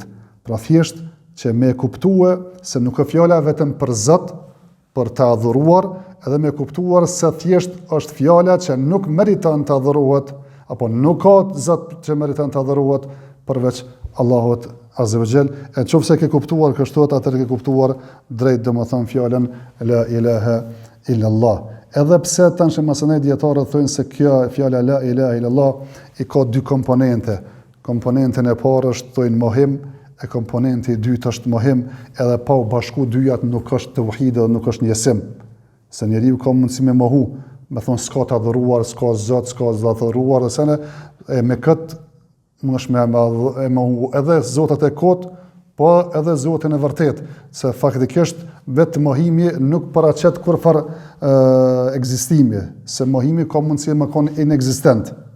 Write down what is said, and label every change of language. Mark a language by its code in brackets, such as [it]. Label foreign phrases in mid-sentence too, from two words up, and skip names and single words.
[sq] Pra thjesht që me kuptue se nuk është fjala vetëm për Zot, për të adhuruar, edhe me kuptuar se thjesht është fjala që nuk meriton të adhurohet, apo nuk ka Zot që meriton të adhurohet përveç Allahut [ar] عز وجل. [sq] E nëse ke kuptuar kështu, atëherë ke kuptuar drejt domethënë fjalën [ar] لا إله إلا الله. [sq] Edhe pse tash mësonë dietarët thonë se kjo fjala [ar] لا إله إلا الله [sq] i ka dy komponente. Komponenten e parë është thonë mohim, e komponenti i dytë është mohim, edhe pa u bashku dyjat nuk është tauhid dhe nuk është njësim. Se njeriu ka mundësi me mohu, me thonë s'ka të adhuruar, s'ka Zot, s'ka të adhuruar, dhe sene me këtë më është me mohu edhe Zotat e kot, po edhe Zotin e vërtet, se faktikisht vetë mohimi nuk paraqet kurfar ekzistimi, se mohimi ka mundësi me konë inexistent.